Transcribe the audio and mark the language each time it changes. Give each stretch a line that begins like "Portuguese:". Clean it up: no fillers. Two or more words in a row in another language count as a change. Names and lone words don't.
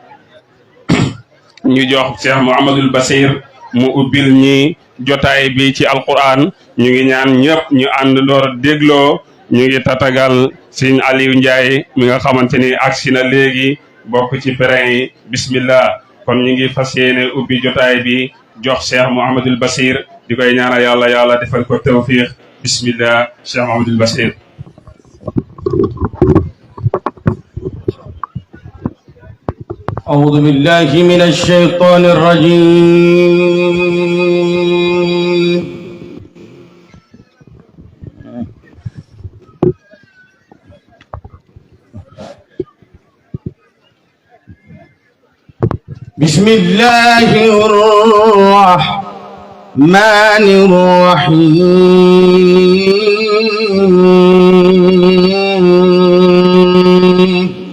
Wolof: Cheikh Mouhamadul Basir mu ubbil ñi jotaay bi ci alquran ñu ngi ñaan ñëpp ñu ànd ndoor dégloo ñu ngi tatagal Sëñ Aliou Ndiaye mi nga xamante ni agsi na léegi bokk ci pèlerin yi bismillah kon ñu ngi fas yéene ubbi jotaay bi jox Cheikh Mouhamadul Basir di koy ñaanal yàlla defal ko tawfiq bismillah Cheikh Mouhamadul Basir.
Arabic: أعوذ بالله من الشيطان الرجيم بسم الله الرحمن الرحيم